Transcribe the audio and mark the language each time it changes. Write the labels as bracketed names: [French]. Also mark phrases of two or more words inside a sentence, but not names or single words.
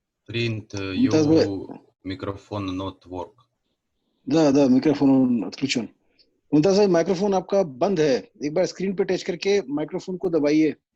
[English] Print, [Hindi] मुमताज भाई, [English] your microphone not work. [Russian] да, микрофон отключен. [Hindi] मुमताज भाई, माइक्रोफोन आपका बंद है. एक बार स्क्रीन पे टच करके माइक्रोफोन को दबाइए.